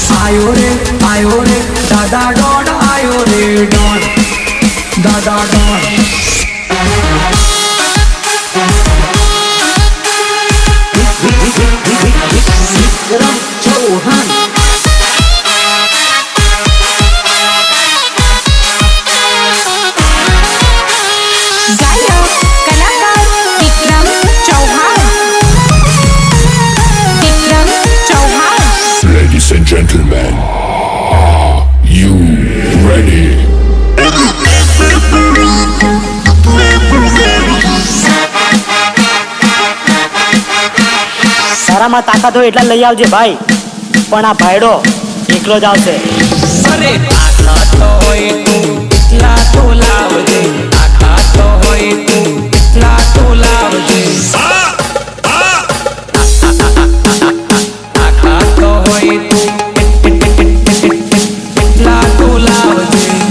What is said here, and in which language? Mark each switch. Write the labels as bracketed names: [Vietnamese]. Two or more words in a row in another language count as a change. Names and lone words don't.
[Hindi] आयो रे दादा डॉन आयो रे डॉन दादा डॉन विक्रम चौहान [English] Ladies and gentlemen, are you ready? [Gujarati] તારામાં તાકાત હોય એટલા લઈ આવજે ભાઈ, પણ આ ભાઈડો એકલો જ આવશે. અરે તાકાત હોય તું એટલા તો લાવજે, તાકાત હોય તું એટલા તો લાવજે, તાકાત હોય તું એટલા તો લાવજે.